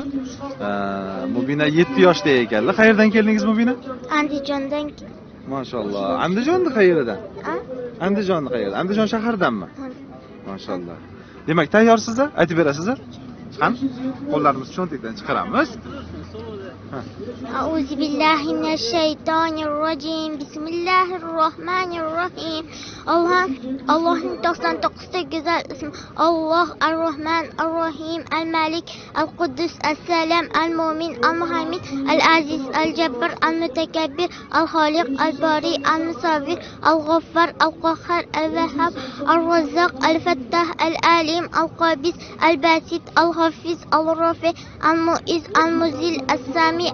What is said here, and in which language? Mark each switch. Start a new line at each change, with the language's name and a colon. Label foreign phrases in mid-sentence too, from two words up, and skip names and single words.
Uzbek: Mubina 7 yoshda ekanlar. Qayerdan keldingiz Mubina? Andijondan. Mashalloh. Andijonni qayerdan? Andijonni qayerdan? Andijon shaharidanmi? Mashalloh. Demak, tayyorsizlar? Aytib berasizlar? Qani? Qo'llarimizni cho'ntakdan chiqaramiz.
Arabic: أعوذ بالله من الشيطان الرجيم بسم الله الرحمن الرحيم
Turkish: Allah'ın 99'ta güzel ismi Allah Ar-Rahman Ar-Rahim El-Malik El-Kuddus El-Selam El-Mumin El-Muhammed El-Aziz El-Cebbar El-Mütekebbir El-Halik El-Bari El-Musavvir El-Ghaffar El-Qahhar El-Vehhab El-Razzaq El-Fattah El-Alim El-Qabis El-Basit El-Hafiz El-Rafi El-Mu'iz El-Muzil El-Sami